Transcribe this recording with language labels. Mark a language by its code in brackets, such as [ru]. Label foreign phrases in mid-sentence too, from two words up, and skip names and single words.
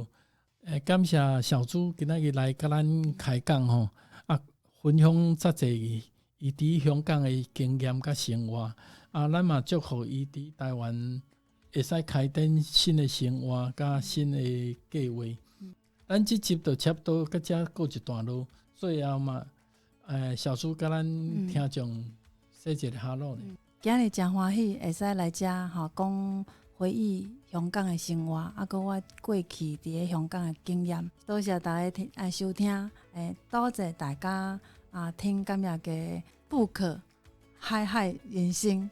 [nan] 感谢小朱今仔日来甲咱开讲分享遮济伊伫香港的经验甲生活咱嘛祝福伊伫台湾会使开展新的生活甲新的计划。咱即集就差不多到遮告一段落。最后嘛，小朱甲咱听众说一个哈喽呢。今日真欢喜，会使来遮讲回忆香港的生活，佮我过去伫咧香港的经验。 [yue] 多谢大家收听，多谢大家听今日嘅不可海海人生。